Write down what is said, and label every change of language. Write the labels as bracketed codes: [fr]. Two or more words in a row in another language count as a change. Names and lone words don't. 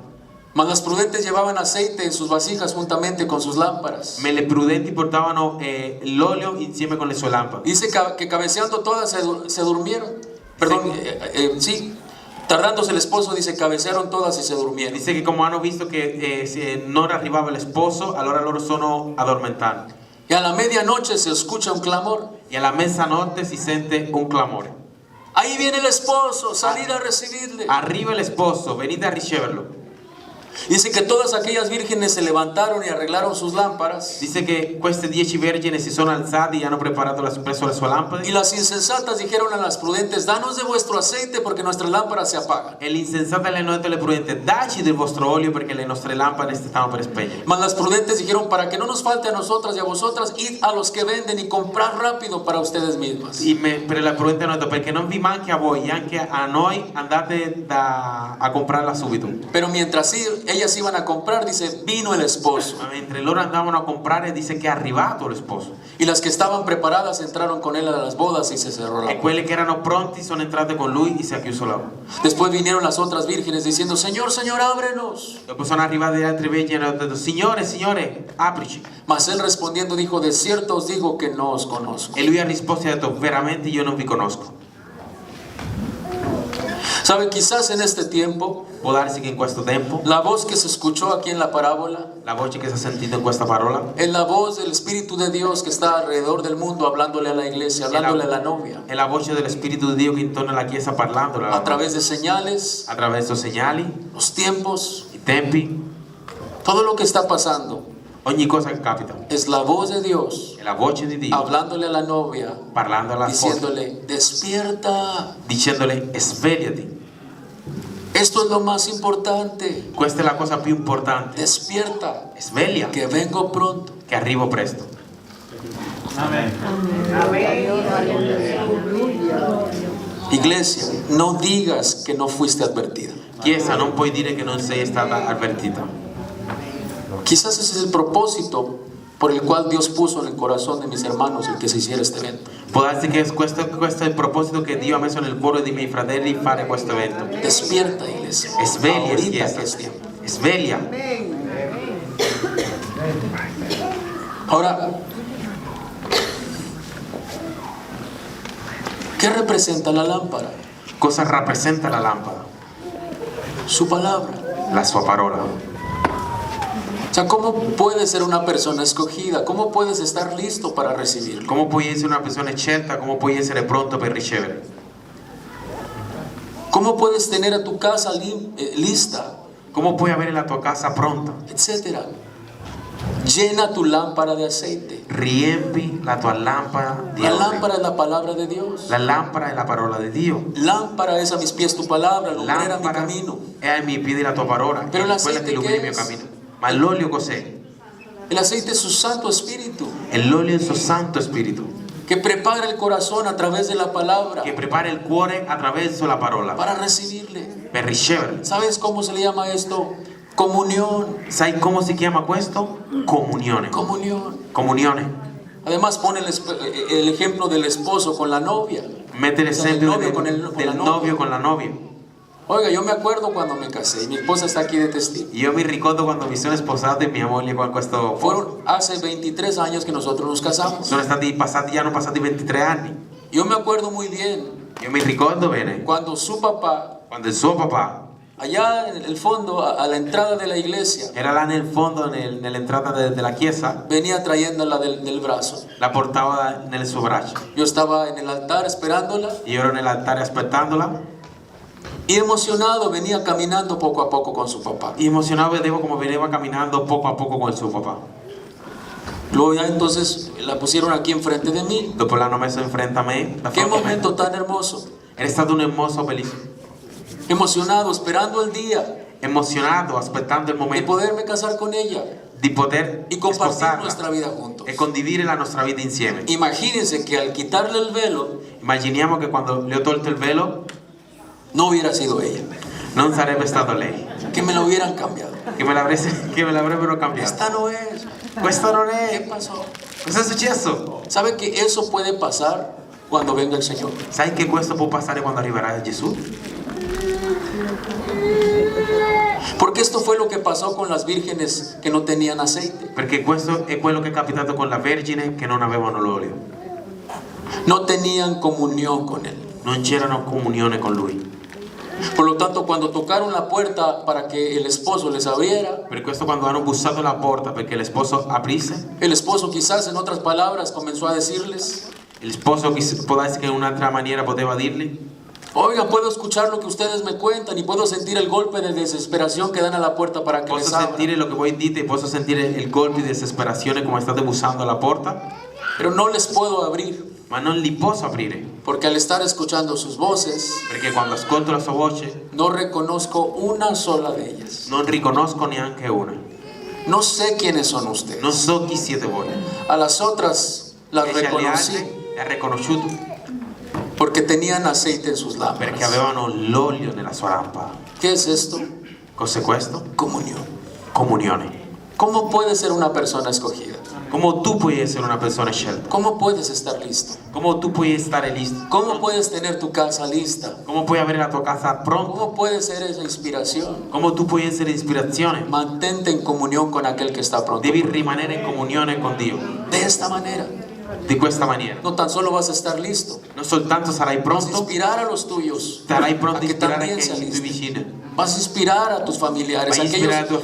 [es] mas las prudentes llevaban aceite en sus vasijas juntamente con sus lámparas. [it] ma le prudenti portavano l'olio insieme con le sue lampade. [es] Dice que cabeceando todas se durmieron. Perdón, sí. Tardándose el esposo, dice, cabecearon todas y se durmieron. [it] Dice che come hanno visto che non arrivava lo sposo, allora loro sono addormentati. [es] Y a la medianoche se escucha un clamor. [it] E alla mezzanotte si sente un clamore. [es] Ahí viene el esposo, salir a recibirle. [it] Arriva lo sposo, venite a riceverlo. [es] Dice que todas aquellas vírgenes se levantaron y arreglaron sus lámparas. [it] Dice che queste 10 vergini si sono alzate e hanno preparato presso la sua lampada. [es] Y las insensatas dijeron a las prudentes: danos de vuestro aceite porque nuestras lámparas se apagan. [it] E l'insensata le hanno detto alle prudenti: dacci del vostro olio perché le nostre lampade si stanno per spegnere. [es] Mas las prudentes dijeron: para que no nos falte a nosotras y a vosotras, id a los que venden y comprad rápido para ustedes mismas. [it] Per la prudente hanno detto: perché non vi manchi a voi e anche a noi, andate a comprarla subito. [es] Pero mientras ellas iban a comprar, dice, vino el esposo. [it] Ma mentre loro andavano a comprare, dice che è arrivato lo sposo. [es] Y las que estaban preparadas entraron con él a las bodas y se cerró la [it] E [es] puerta. [it] quelle che erano pronti sono entrate con lui e si è chiuso la porta. [es] Después vinieron las otras vírgenes diciendo: Señor, Señor, ábrenos. [it] Dopo sono arrivati gli altri vergini e hanno detto: Signore, Signore, aprici. [es] Mas él respondiendo dijo: de cierto os digo que no os conozco. [it] E lui ha risposto e ha detto: veramente io non vi conosco. [es] ¿Sabe? Quizás en este tiempo, [it] Può darsi che in questo tempo [es] la voz que se escuchó aquí en la parábola [it] la voce che si è sentita in questa parola [es] es la voz del Espíritu de Dios que está alrededor del mundo hablándole a la iglesia, hablándole a la novia, [it] è la voce dello Spirito di Dio che intorno alla Chiesa parlandola [es] a través de señales, [it] attraverso segnali, [es] los tiempos, [it] i tempi, [es] todo lo que está pasando. [it] ogni cosa che capita. [es] Es la voz de Dios [it] È la voce di Dio [es] hablándole a la novia, [it] parlando alla sposa, [es] diciéndole: despierta, [it] dicendole: svegliati. [es] esto es lo más importante, [it] Questa è la cosa più importante. [es] despierta, [it] Sveglia, [es] que vengo pronto. [it] che arrivo presto. [es] Iglesia, no digas que no fuiste advertida. [it] Chiesa, non puoi dire che non sei stata avvertita. [es] Quizás ese es el propósito por el cual Dios puso en el corazón de mis hermanos el que se hiciera este evento. [it] Può darsi che questo è il proposito che Dio ha messo nel cuore dei miei fratelli, fare questo evento. [es] Despierta, iglesia. [it] Sveglia, [es] Ahorita [it] Chiesa. [es] que es tiempo. [it] Sveglia. [es] Ahora, ¿qué representa la lámpara? [it] Cosa rappresenta la lampada? [es] Su palabra. [it] La sua parola. [es] O sea, ¿cómo puedes ser una persona escogida? ¿Cómo puedes estar listo para recibirlo? [it] Come puoi essere una persona scelta? Come puoi essere pronto per ricevere? [es] ¿Cómo puedes tener a tu casa lista? [it] Come puoi avere la tua casa pronta? [es] Etcétera. Llena tu lámpara de aceite. [it] Riempi la tua lampada di [es] La [it] olio. [es] lámpara es la palabra de Dios. [it] La lampada è la parola di Dio. [es] Lámpara es a mis pies tu palabra, lumbrera mi [it] Lampada camino. è ai miei piedi la tua parola, Però quella l'aceite che illumina il mio che è? cammino. Ma l'olio cos'è? [es] El aceite es su Santo Espíritu, [it] E l'olio è il suo Santo Spirito, [es] que prepara el corazón a través de la palabra [it] che prepara il cuore attraverso la parola [es] para recibirle. [it] per riceverla. [es] ¿Sabes cómo se le llama esto? Comunión. [it] Sai come si chiama questo? Comunione. [es] Comunión. [it] Comunione. [es] Además pone el ejemplo del esposo con la novia. [it] Mette l'esempio [es] Del novio con [it] del [es] la novia. novio con la novia. Oiga, yo me acuerdo cuando me casé y mi esposa está aquí de testigo. [it] Io mi ricordo quando mi sono sposato e mia moglie con questo. [es] Fueron hace 23 años que nosotros nos casamos. [it] Sono stati passati, hanno passati 23 anni. [es] Yo me acuerdo muy bien [it] Io mi ricordo bene [es] cuando su papá, [it] quando il suo papà [es] allá en el fondo, a la entrada de la iglesia, [it] era là nel fondo, nell'entrata della chiesa, [es] venía trayéndola del brazo. [it] la portava nel suo braccio. [es] Yo estaba en el altar esperándola [it] Io ero nell'altare aspettandola [es] y emocionado venía caminando poco a poco con su papá. [it] e emozionato vedevo come veniva camminando poco a poco con il suo papà. [es] Luego ya entonces la pusieron aquí enfrente de mí. [it] Dopo l'hanno messo in frente a me, da [es] Qué [it] fronte a me. [es] momento tan hermoso. [it] Era stato un hermoso, bellissimo, [es] Emocionado, esperando el día [it] emozionato, aspettando il [es] de [it] momento [es] poderme casar con ella [it] di poter [es] y compartir nuestra [it] sposarla [es] vida juntos. [it] e condividere la nostra vita insieme. [es] Imagínense que al quitarle el velo [it] Immaginiamo che quando le ho tolto il velo [es] no hubiera sido ella, [it] non sarebbe stato lei, [es] que me lo hubieran cambiado. [it] che me l'avrebbero cambiato. [es] Esta no es. [it] Questo non [es] ¿Qué [it] è. [es] pasó? [it] Cosa è successo? [es] ¿Sabe que eso puede pasar cuando venga el Señor? [it] Sai che questo può passare quando arriverà Gesù? [es] Porque esto fue lo que pasó con las vírgenes que no tenían aceite. [it] Perché questo è quello che è capitato con la Vergine che non avevano l'olio. [es] No tenían comunión con Él. [it] Non c'erano comunione con Lui. [es] Por lo tanto, cuando tocaron la puerta para que el esposo les abriera, [it] Per questo quando hanno bussato la porta perché lo sposo aprisse, [es] el esposo quizás en otras palabras comenzó a decirles: [it] il sposo può darsi che in un'altra maniera poteva dirgli: [es] Oigan, puedo escuchar lo que ustedes me cuentan y puedo sentir el golpe de desesperación que dan a la puerta para que les [it] Posso [es] abra. [it] sentire lo che voi dite, posso sentire il colpo di desesperazione come state bussando alla porta, [es] Pero no les puedo abrir, [it] ma non li posso aprire, [es] porque al estar escuchando sus voces, [it] perché quando ascolto la sua voce [es] no reconozco una sola de ellas. [it] non riconosco neanche una. [es] No sé quiénes son ustedes. [it] Non so chi siete voi. [es] A las otras las [it] Invece alle [es] reconocí [it] altre le ha riconosciuto [es] porque tenían aceite en sus [it] perché [es] lámparas. [it] avevano l'olio nella sua lampada. [es] ¿Qué es esto? [it] Cos'è questo? [es] Comunión. [it] Comunione. [es] ¿Cómo puedes ser una persona escogida? [it] Come tu puoi essere una persona scelta? [es] ¿Cómo puedes estar listo? [it] Come tu puoi stare listo? [es] ¿Cómo puedes tener tu casa lista? [it] Come puoi avere la tua casa pronta? [es] ¿Cómo puede ser esa inspiración? [it] Come tu puoi essere ispirazione? [es] Mantente en comunión con aquel que está pronto. [it] Devi rimanere in comunione con Dio. [es] De esta manera, [it] Di questa maniera. [es] no tan solo vas a estar listo, [it] Non soltanto sarai [es] vas a [it] pronto, [es] inspirar a los tuyos [it] sarai [es] a [it] pronto a [es] que [it] ispirare [es] también [it] anche [es] se [it] i tuoi [es] alisten. [it] vicini. [es] Vas a inspirar a tus familiares, [it] Vai a ispirare la tua